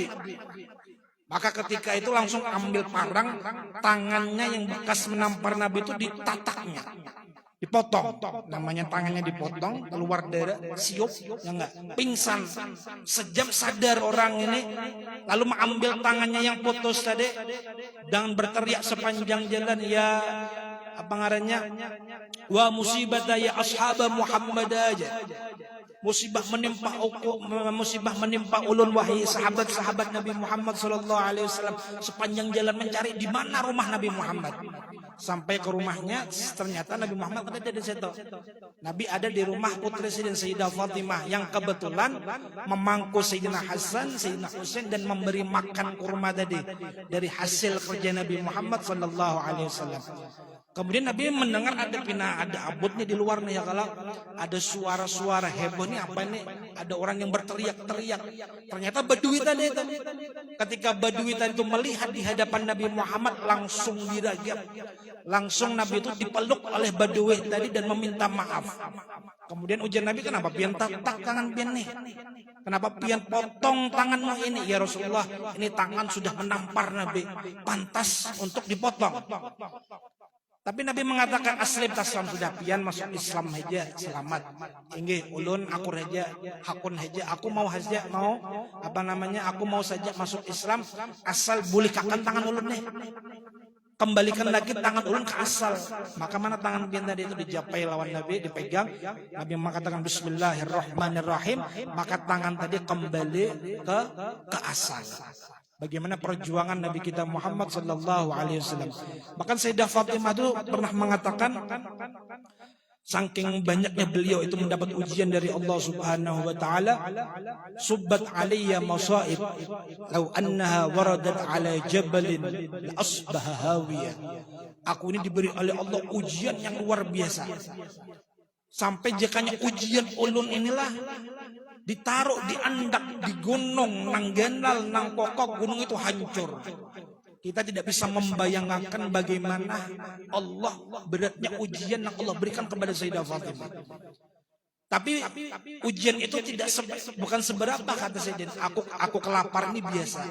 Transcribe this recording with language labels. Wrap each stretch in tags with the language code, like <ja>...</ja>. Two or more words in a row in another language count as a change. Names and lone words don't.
<id>Maka ketika itu langsung ambil parang, tangannya yang bekas menampar nabi itu ditataknya. Dipotong, namanya tangannya dipotong, keluar darah, siup, ya enggak, pingsan. Sejam sadar orang ini, lalu mengambil tangannya yang putus tadi, dan berteriak sepanjang jalan,</id> <bjn>ya apa ngarannya,</bjn> <ar>وا مصيبتاه يا أصحاب محمد</ar> <bjn>aja.</bjn> <id>Musibah menimpa ulun wahai sahabat-sahabat Nabi Muhammad</id> <ar>صلى الله عليه وسلم,</ar> <id>sepanjang jalan mencari di mana rumah Nabi Muhammad. Sampai ke rumahnya, ternyata Nabi Muhammad ada di situ. Nabi ada di rumah putri Sayyidina Sayyidah Fatimah yang kebetulan memangku Sayyidina Hasan, Sayyidina Husain dan memberi makan kurma tadi dari hasil kerja Nabi Muhammad</id> <ar>صلى الله عليه وسلم.</ar> <id>Kemudian Nabi mendengar ada abutnya di luar nih, ya kalau ada suara-suara heboh nih, apa nih, ada orang yang berteriak-teriak. Ternyata Badui tadi itu. Ketika Badui tadi itu melihat di hadapan Nabi Muhammad, langsung diragap. Langsung Nabi itu dipeluk oleh Badui tadi dan meminta maaf. Kemudian ujian Nabi,</id> <bjn>kenapa pian tatak tangan pian nih?</bjn> <id>Kenapa pian potong tanganmu ini?</id> <ar>يا رسول الله,</ar> <id>ini tangan sudah menampar Nabi, pantas untuk dipotong. Tapi Nabi mengatakan</id> <ar>أسلم تسلم,</ar> <id>sudah pian masuk Islam aja selamat.</id> <bjn>Inggih ulun aku raja hakun haja, aku mau haja, mau apa namanya, aku mau saja masuk Islam asal bulikakan tangan ulun nih.</bjn> <id>Kembalikan lagi tangan ulun ke asal. Maka mana tangan pian tadi itu dijapai lawan Nabi, dipegang. Nabi mengatakan bismillahirrahmanirrahim, maka tangan tadi kembali ke asal. Bagaimana perjuangan Nabi kita Muhammad</id> <ar>صلى الله عليه وسلم.</ar> <id>Bahkan Sayyidah Fatimah itu pernah mengatakan, saking banyaknya beliau itu mendapat ujian dari Allah</id> <ar>سبحانه وتعالى, صبت علي مصائب لو أنها وردت على جبل لأصبح هاوية.</ar> <id>Aku ini diberi oleh Allah ujian yang luar biasa.</id> <bjn>Sampai jikanya ujian ulun inilah ditaruh di andak, di gunung, nang genal, nang kokok,</bjn> <id>gunung itu hancur. Kita tidak bisa membayangkan bagaimana Allah beratnya ujian yang Allah berikan kepada Sayyidah Fatimah. Tapi ujian itu bukan seberapa, kata Sayyidina. Aku kelaparan ini biasa.</id>